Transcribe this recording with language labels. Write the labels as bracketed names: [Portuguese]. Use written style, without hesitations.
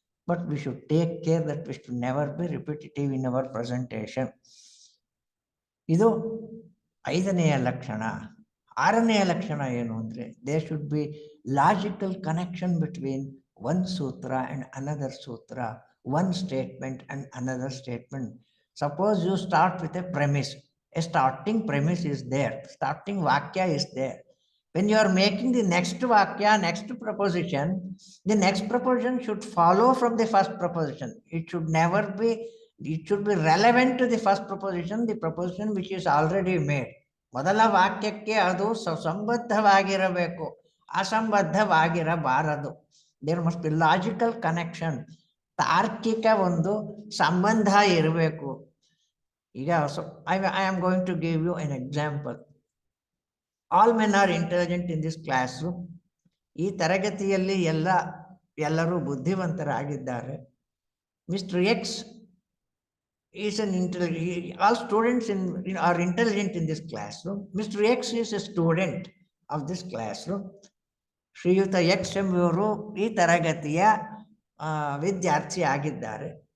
[English] But we should take care that we should never be repetitive in our presentation. [Kannada] ಇದು 5ನೆಯ ಲಕ್ಷಣ. 6ನೆಯ ಲಕ್ಷಣ ಏನು ಅಂದರೆ [English] There should be logical connection between one sutra and another sutra, one statement and another statement. Suppose you start with a premise. A starting premise is there. Starting vakya is there. When you are making the next vakya, next proposition, the next proposition should follow from the first proposition. It should be relevant to the first proposition, the proposition which is already made. [Kannada] ಮೊದಲ ವಾಕ್ಯಕ್ಕೆ ಅದು ಸಂಬದ್ಧವಾಗಿರಬೇಕು, ಅಸಂಬದ್ಧವಾಗಿರಬಾರದು. [English] There must be logical connection. [Kannada] ತಾರ್ಕಿಕ ಒಂದು ಸಂಬಂಧ ಇರಬೇಕು. ಈಗ [English] I am going to give you an example. All men are intelligent in this classroom. [Kannada] ಈ ತರಗತಿಯಲ್ಲಿ ಎಲ್ಲರೂ ಬುದ್ಧಿವಂತರಾಗಿದ್ದಾರೆ. [English] Mister X is an all students are intelligent in this classroom. Mr. X is a student of this classroom. [Kannada] ಶ್ರೀಯುತ X ಎಂಬುವರು ಈ ತರಗತಿಯ ವಿದ್ಯಾರ್ಥಿ ಆಗಿದ್ದಾರೆ.